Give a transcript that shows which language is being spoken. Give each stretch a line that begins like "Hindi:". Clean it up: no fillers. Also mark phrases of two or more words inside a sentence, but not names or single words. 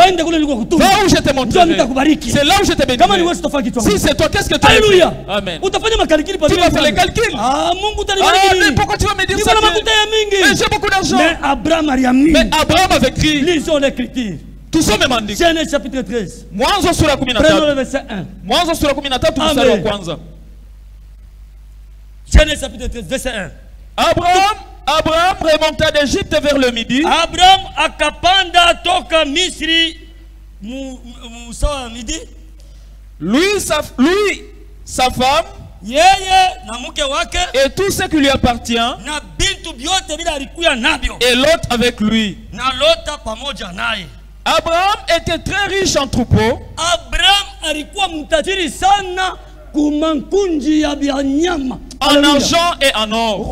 French: Va où je te montrerai. C'est là où je te bénirai. Si c'est toi, qu'est-ce que tu as fait? Amen. Tu vas faire les calculs. Mais pourquoi tu vas me dire ça? Mais j'ai beaucoup d'argent. Mais Abraham avait écrit. Lisons l'écriture. Tout ça me dit. Genèse chapitre 13.
Swahili: Mwanzo sura 13.
French: Prenons le verset 1.
Swahili: Mwanzo sura 13 mstari wa kwanza.
French: Genèse chapitre 13 verset 1. Abraham remonta d'Égypte vers le midi.
Swahili: Abraham akapanda toka Misri musawa midi.
French: Lui, sa femme, et tout ce qui lui appartient, et Lot avec lui. Abraham était très riche en troupeaux. En argent et en or.